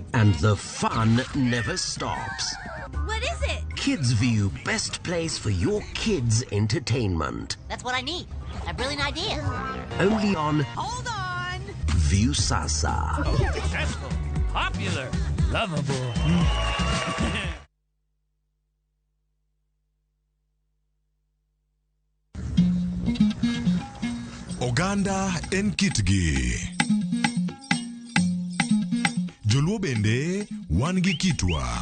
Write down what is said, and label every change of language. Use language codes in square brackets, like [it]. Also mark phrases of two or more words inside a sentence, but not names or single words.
[en] And the fun never stops. What is it? Kids View, best place for your kids' entertainment. That's what I need. A brilliant idea. Only on Hold on. View Sasa. Successful, popular, lovable. [luo] Oganda en kitgi. Joluo bende wan gi kitwa.